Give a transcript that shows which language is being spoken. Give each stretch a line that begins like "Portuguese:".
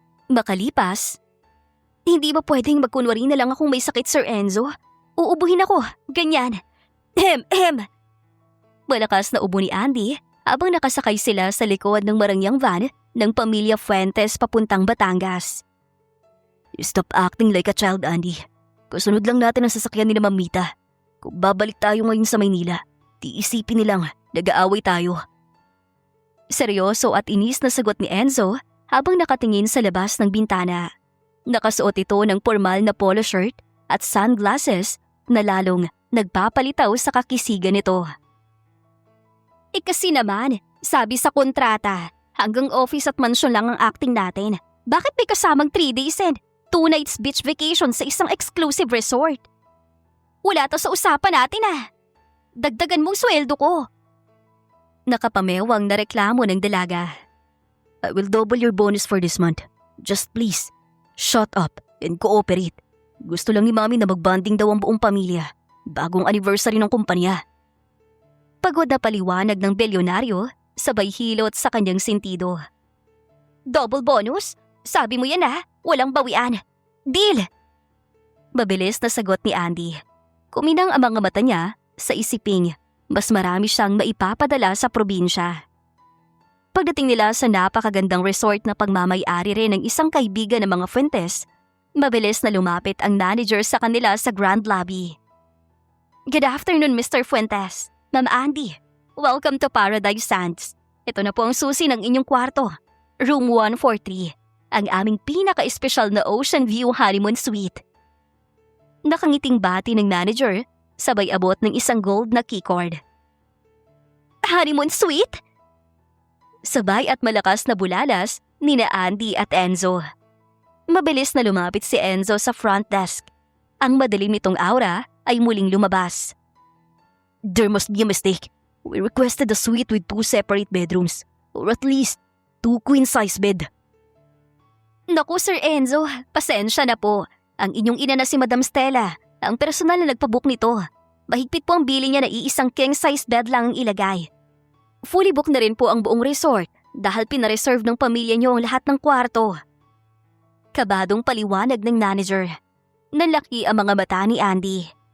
Filipino: Makalipas, hindi ba pwedeng magkunwari na lang akong may sakit, Sir Enzo? Uubuhin ako, ganyan. Malakas na ubo ni Andy habang nakasakay sila sa likod ng marangyang van ng pamilya Fuentes papuntang Batangas.
English: Stop acting like a child, Andy.
Filipino: Kasunod lang natin ang sasakyan ni Mamita. Kung babalik tayo ngayon sa Maynila, iisipin nilang nag-aaway tayo. Seryoso at inis na sagot ni Enzo habang nakatingin sa labas ng bintana. Nakasuot ito ng formal na polo shirt at sunglasses na lalong nagpapalitaw sa kakisigan nito. Kasi naman, sabi sa kontrata, hanggang office at mansyon lang ang acting natin. Bakit may kasamang
English: 3 days and 2 nights beach vacation
Filipino: sa isang
English: exclusive resort?
Filipino: Wala to sa usapan natin ah. Dagdagan mong sweldo ko. Nakapamewang na reklamo ng dalaga.
English: I will double your bonus for this month. Just please, shut up and cooperate.
Filipino: Gusto lang ni Mami na magbanding daw ang buong pamilya. Bagong anniversary ng kumpanya. Pagod na paliwanag ng bilyonaryo, sabay hilot sa kanyang sentido.
English: Double bonus?
Filipino: Sabi mo yan ah, walang bawian. Deal! Mabilis na sagot ni Andy. Kuminang ang mga mata niya sa isiping mas marami siyang maipapadala sa probinsya. Pagdating nila sa napakagandang resort na pagmamay-ari rin ng isang kaibigan ng mga Fuentes, mabilis na lumapit ang manager sa kanila sa grand lobby.
English: Good afternoon, Mr. Fuentes. Ma'am Andy, welcome to Paradise Sands.
Filipino: Ito na po ang susi ng inyong kwarto. Room 143, ang aming pinaka-espesyal na
English: ocean view honeymoon suite.
Filipino: Nakangiting bati ng manager, sabay abot ng isang gold na keycord.
English: Honeymoon suite?
Filipino: Sabay at malakas na bulalas nina Andy at Enzo. Mabilis na lumapit si Enzo sa front desk. Ang madilim nitong aura ay muling lumabas.
English: There must be a mistake. We requested a suite with 2 separate bedrooms, or at least 2 queen-size bed.
Filipino: Naku, Sir Enzo, pasensya na po. Ang inyong ina na si Madam Stella, ang personal na nagpabook nito. Mahigpit po ang bili niya na iisang king-size bed lang ang ilagay.
English: Fully booked
Filipino: na rin po ang buong resort dahil pinareserve ng pamilya niyo ang lahat ng kwarto. Kabadong paliwanag ng manager. Nanlaki ang mga mata ni Andy.